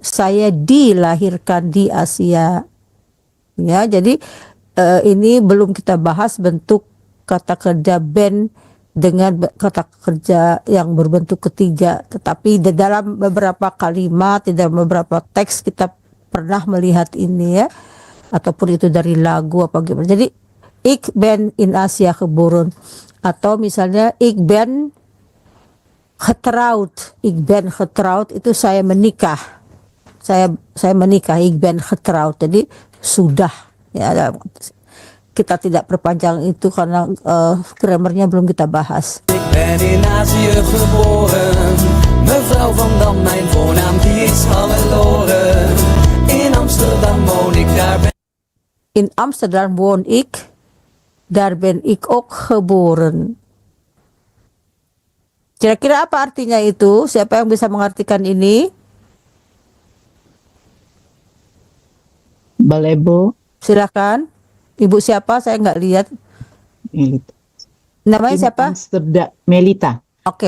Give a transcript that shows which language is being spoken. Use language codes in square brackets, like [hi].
[id] Saya dilahirkan di Asia. Ya, jadi ini belum kita bahas bentuk kata kerja ben dengan kata kerja yang berbentuk ketiga. Tetapi di dalam beberapa kalimat, di dalam beberapa teks kita pernah melihat ini, ya. Ataupun itu dari lagu apa gimana. [nl] Jadi ik ben in Azië geboren. [id] Atau misalnya [nl] ik ben getrouwd, [id] ik ben getrouwd itu saya menikah, saya menikah, ik ben getrouwd, jadi sudah, ya. Kita tidak perpanjang itu karena grammarnya belum kita bahas. [nl] Ik ben in Azië geboren, mevrouw van Dam, mijn voornaam die is Hannelore. In Amsterdam woon ik, daar ben In Amsterdam woon ik, daar ben ik ook geboren. [id] Kira-kira apa artinya itu? Siapa yang bisa mengartikan ini? Balebo. Silakan. Ibu siapa? Saya nggak lihat. Melita. Namanya [nl] In [id] siapa? [nl] Amsterdam, Melita. [id] Oke,